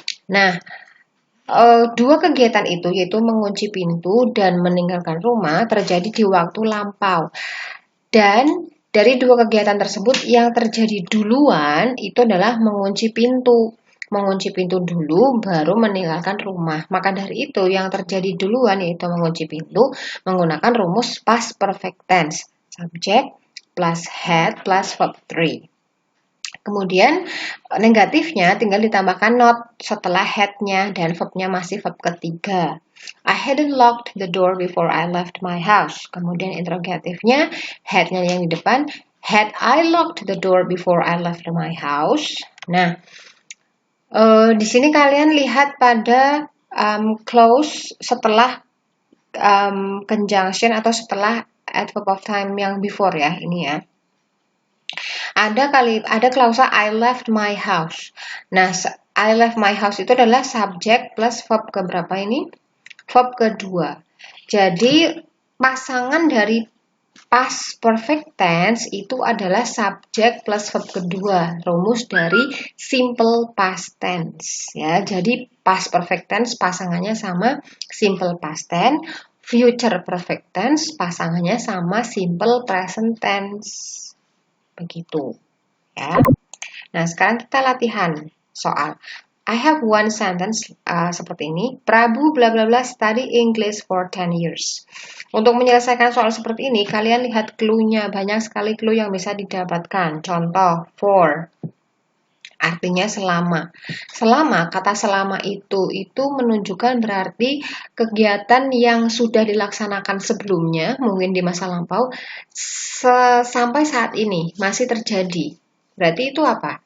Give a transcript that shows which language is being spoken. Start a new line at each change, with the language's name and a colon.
Indonesian: Nah, dua kegiatan itu, yaitu mengunci pintu dan meninggalkan rumah, terjadi di waktu lampau. Dan dari dua kegiatan tersebut, yang terjadi duluan itu adalah mengunci pintu. Mengunci pintu dulu, baru meninggalkan rumah. Maka dari itu, yang terjadi duluan yaitu mengunci pintu, menggunakan rumus past perfect tense.
English: Subject plus had plus verb 3.
Indonesian: Kemudian negatifnya tinggal ditambahkan not setelah had-nya dan verb-nya masih verb ketiga.
English: I hadn't locked the door before I left my house.
Indonesian: Kemudian interrogatifnya had-nya yang di depan.
English: Had I locked the door before I left my house?
Indonesian: Nah, di sini kalian lihat pada clause setelah conjunction atau setelah adverb of time yang before ya, ini ya. Ada klausa
English: I left my house.
Indonesian: Nah, I left my house itu adalah subject plus verb keberapa ini? Verb kedua. Jadi pasangan dari past perfect tense itu adalah subject plus verb kedua, rumus dari simple past tense ya. Jadi past perfect tense pasangannya sama simple past tense, future perfect tense pasangannya sama simple present tense. Begitu ya. Nah, sekarang kita latihan soal.
English: I have one sentence
Indonesian: seperti ini.
English: Prabu bla bla bla study English for 10 years.
Indonesian: Untuk menyelesaikan soal seperti ini, kalian lihat clue-nya. Banyak sekali clue yang bisa didapatkan. Contoh, for. Artinya selama. Kata selama itu menunjukkan berarti kegiatan yang sudah dilaksanakan sebelumnya, mungkin di masa lampau, sampai saat ini masih terjadi. Berarti itu apa?